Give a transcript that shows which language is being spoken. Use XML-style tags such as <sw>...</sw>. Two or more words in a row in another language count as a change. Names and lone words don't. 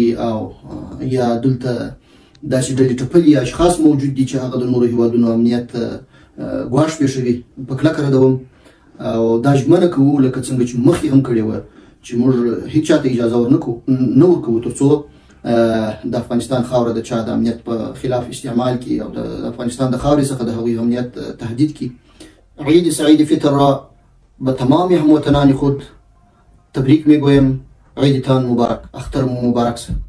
<ps>او یا دلته داسې ډلې ټپلې اشخاص موجود دي چې هغه د نورو هېوادونو امنیت ګواښ پېښوي، په کلکه ردوم او دا ژمنه کوو لکه څنګه چې مخکې هم کړې وه چې موږ هیڅ چا ته اجازه نه ورکوو تر څو د افغانستان خاوره د چا د امنیت په خلاف استعمال کی او د افغانستان د خاورې څخه د هغوی امنیت تهدید کی.</ps> <fa>عید سعید فطر را به تمام هموطنان خود تبریک میگویم. عیدتان مبارک،</fa> <ps>اختر مبارک.</ps>